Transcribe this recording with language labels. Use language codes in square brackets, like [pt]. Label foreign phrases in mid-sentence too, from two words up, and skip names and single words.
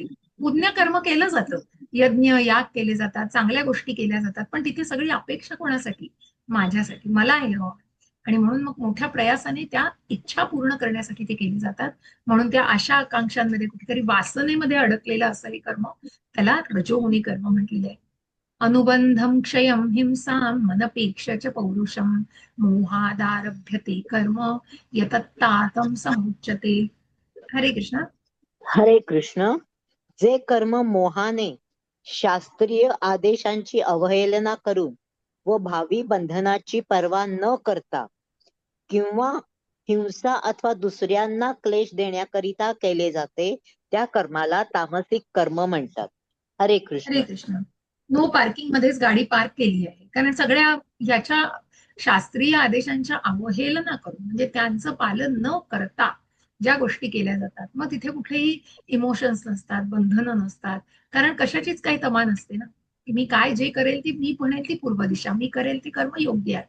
[mr] पुण्य कर्म केलं जातं, यज्ञ याग केले जातात, चांगल्या गोष्टी केल्या जातात, पण तिथे सगळी अपेक्षा कोणासाठी, माझ्यासाठी, मला हे हवं. आणि म्हणून मग मोठ्या प्रयासाने त्या इच्छा पूर्ण करण्यासाठी ते केली जातात. म्हणून त्या आशा आकांक्षांमध्ये कुठेतरी वासनेमध्ये अडकलेलं असं हे कर्म त्याला रजोगुणी कर्म म्हटलेलं आहे. [sa] अनुबंधम क्षयम हिंसाम मनपेक्ष च पौरुषम मोहादारभ्यते कर्म यतत्तातम समुच्यते. [mr] हरे कृष्ण. हरे कृष्ण. जे कर्म मोहाने शास्त्रीय आदेशांची अवहेलना करून व भावी बंधनाची पर्वा न करता किंवा हिंसा अथवा दुसऱ्यांना क्लेश देण्याकरिता केले जाते त्या कर्माला तामसिक कर्म म्हणतात. हरे हरे कृष्ण. कृष्ण. [en] no parking [mr] मध्येच गाडी पार्क केली आहे, कारण सगळ्या ह्याच्या शास्त्रीय आदेशांच्या अवहेलना करून म्हणजे त्यांचं पालन न करता ज्या गोष्टी केल्या जातात, मग तिथे कुठलेही इमोशन्स नसतात, बंधनं नसतात, कारण कशाचीच काही तमा नसते ना, की मी काय जे करेल ती मी म्हणेल ती पूर्व दिशा, मी करेल ते कर्म योग्य आहे.